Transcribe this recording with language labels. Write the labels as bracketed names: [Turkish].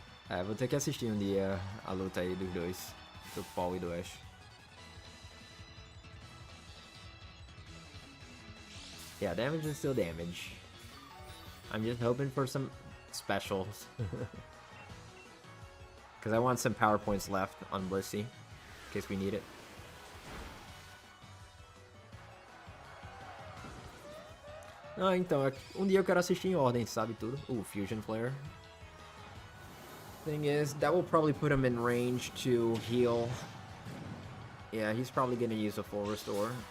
[Portuguese] É, vou ter que assistir um dia a luta aí dos dois, do Paul e do Ash. [English] Yeah, damage is still damage. I'm just hoping for some specials. Because I want some power points left on Blissey, in case we need it. [Portuguese] Ah, então, um dia eu quero assistir em ordem, sabe tudo? [English] Fusion Flare. Thing is, that will probably put him in range to heal. Yeah, he's probably gonna use a full restore.